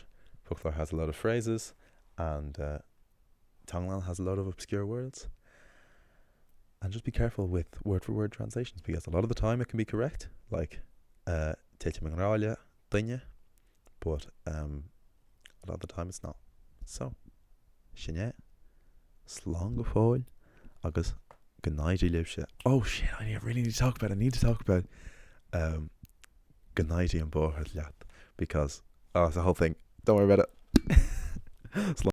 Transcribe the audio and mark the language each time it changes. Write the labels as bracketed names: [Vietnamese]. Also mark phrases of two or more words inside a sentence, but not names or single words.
[English] Foclóir has a lot of phrases, and Teanglann has a lot of obscure words. And just be careful with word for word translations, because a lot of the time it can be correct, like [Irish] teanglann dinne, [English] but a lot of the time it's not. So, [Irish] sinné, slán go fóill, agus go naidí libse. [English] Oh shit, I really need to talk about [Irish] go naidí an bóthar leat, [English] because it's a whole thing. Don't worry about it.